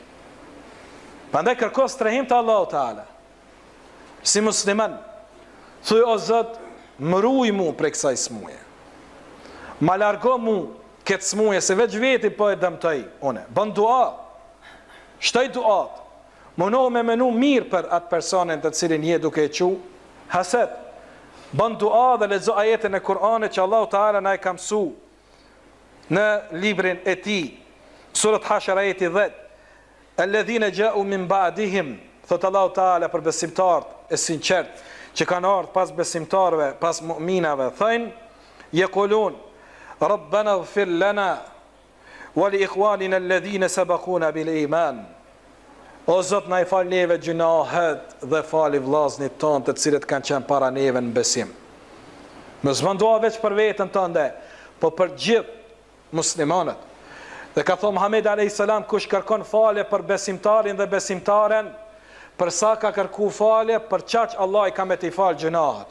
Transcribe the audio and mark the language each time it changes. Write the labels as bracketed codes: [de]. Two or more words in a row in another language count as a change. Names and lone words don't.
[sq] Pandaj kërko strehim të Allah taala, si musliman, thuj o Zot, më ruj mu prej kësaj smuje, ma largo mu këtë smuje, se veç veti po e dëmtoj une, bën dua, shtoj duat, mënohu me menu mirë për atë personin të cilin je duke e qu, haset, bën dua dhe lexo ajetin e Kur'anit që Allahu Teala na e ka mësuar në librin e tij. Surat Hashar ajeti 10. [ar] الذين جاءوا من بعدهم, [sq] thot Allahu Teala për besimtarët e sinqert që kanë ardhur pas besimtarëve, pas mu'minave, thënë [ar] يقولون ربنا اغفر لنا ولإخواننا الذين سبقونا بالإيمان. [sq] O Zot, na i fal neve gjunahet dhe fali vllazënit tonë të cilët kanë qenë para neve në besim. Mos mendoj veç për veten tënde, po për gjithë muslimanët. Dhe ka thënë Muhamedi [ar] عليه السلام, [sq] kush kërkon falje për besimtarin dhe besimtaren, për sa ka kërku falje, për çaq Allah i ka me t'i fal gjunahet.